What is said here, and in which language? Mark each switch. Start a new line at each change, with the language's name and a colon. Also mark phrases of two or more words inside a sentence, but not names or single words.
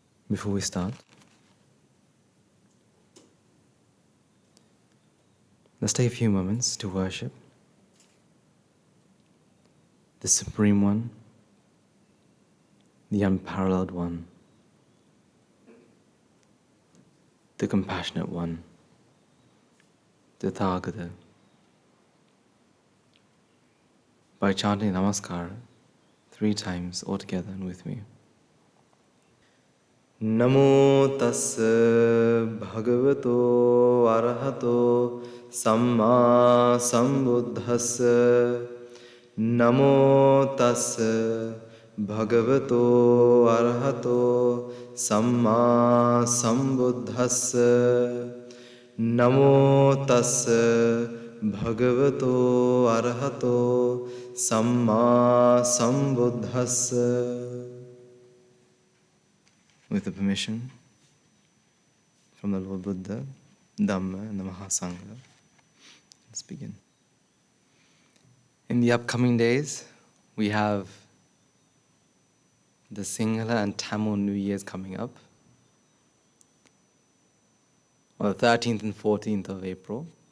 English: before we start, let's take a few moments to worship the Supreme One, the Unparalleled One, the Compassionate One, the Tathagata, by chanting Namaskar 3 times altogether and with me.
Pali: Namo tassa bhagavato arahato samma sambuddhassa. Namo tassa bhagavato arahato samma sambuddhassa. Namo tassa bhagavato arahato samma sambuddhassa.
English: With the permission from the Lord Buddha, Dhamma, and the Mahasangha, let's begin. In the upcoming days, we have the Sinhala and Tamil New Year's coming up on the 13th and 14th of April.